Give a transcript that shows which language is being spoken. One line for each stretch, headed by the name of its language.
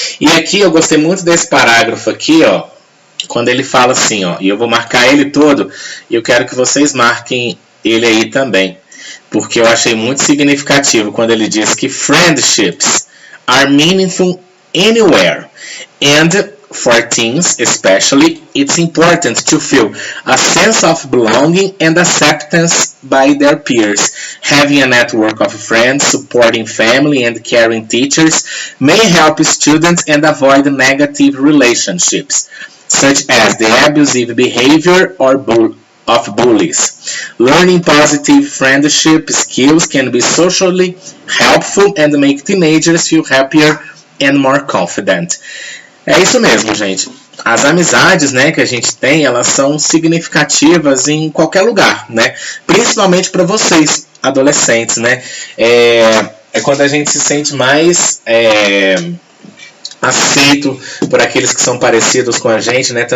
Portuguese: E aqui eu gostei muito desse parágrafo aqui, ó, quando ele fala assim, ó, e eu vou marcar ele todo, e eu quero que vocês marquem ele aí também, porque eu achei muito significativo quando ele diz que
English: friendships are meaningful anywhere, and for teens especially, it's important to feel a sense of belonging and acceptance by their peers. Having a network of friends, supporting family, and caring teachers may help students and avoid negative relationships, such as the abusive behavior of bullies. Learning positive friendship skills can be socially helpful and make teenagers feel happier and more confident.
Portuguese: É isso mesmo, gente. As amizades, né, que a gente tem, elas são significativas em qualquer lugar, né? Principalmente para vocês, adolescentes, né? É quando a gente se sente mais aceito por aqueles que são parecidos com a gente, né?